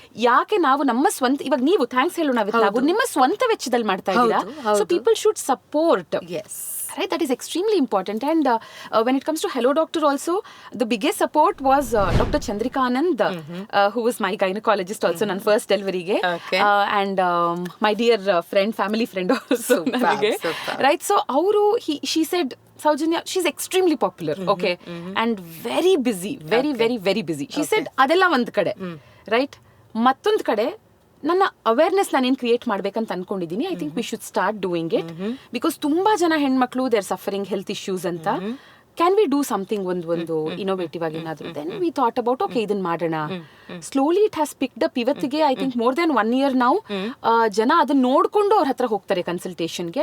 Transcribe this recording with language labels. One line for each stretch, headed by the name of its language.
Kannada: ಯಾಕೆ ನಾವು ನಮ್ಮ ಸ್ವಂತ, ಇವಾಗ ನೀವು ಥ್ಯಾಂಕ್ಸ್ ಹೇಳೋಣ ನಾವು ನಿಮ್ಮ ಸ್ವಂತ ವೆಚ್ಚದಲ್ಲಿ ಮಾಡ್ತಾ ಇದ್ದೀರಾ.
English: So people should support. Right, that is extremely important. And when it comes to Hello Doctor also, the biggest support was Dr. Chandrika Anand, who was my gynecologist also ನನ್ನ first delivery ge, and my dear friend, family friend also ನನಗೆ. Right, so she said, Sowjanya, she's extremely popular, okay, and very busy, very busy. She said
Kannada: ಅದೆಲ್ಲ ಒಂದು ಕಡೆ,
English: right,
Kannada: ಮತ್ತೊಂದು ಕಡೆ ನನ್ನ awareness ನಾನೇನು create ಮಾಡ್ಬೇಕಂತ ಅನ್ಕೊಂಡಿದ್ದೀನಿ.
English: I think we should start doing it because
Kannada: ತುಂಬಾ ಜನ ಹೆಣ್ಮಕ್ಳು
English: They are suffering health issues ಅಂತ. Can we do something
Kannada: ಒಂದು ಇನೋವೇಟಿವ್ ಆಗಿ ಏನಾದ್ರು?
English: then we thought about okay
Kannada: ಇದನ್ನ ಮಾಡೋಣ.
English: Slowly it has picked up. ಇವತ್ತಿಗೆ I think more than 1 year
Kannada: ನಾವು ಜನ ಅದನ್ನ ನೋಡ್ಕೊಂಡು ಅವ್ರ ಹತ್ರ ಹೋಗ್ತಾರೆ ಕನ್ಸಲ್ಟೇಷನ್ಗೆ.